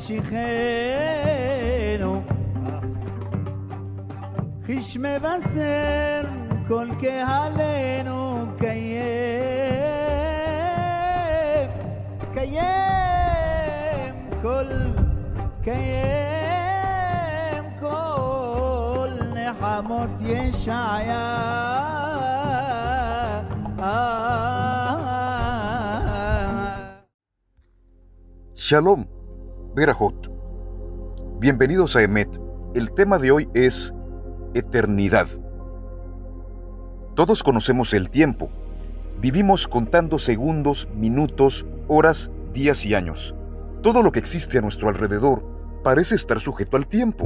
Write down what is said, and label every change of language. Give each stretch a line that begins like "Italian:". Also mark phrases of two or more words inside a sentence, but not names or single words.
Hebrew: משיחנו חיש מבשר כל קהלנו קיים כל נחמות ישעיה שלום, ברכות.
Spanish: Bienvenidos a Emet. El tema de hoy es eternidad. Todos conocemos el tiempo. Vivimos contando segundos, minutos, horas, días y años. Todo lo que existe a nuestro alrededor parece estar sujeto al tiempo.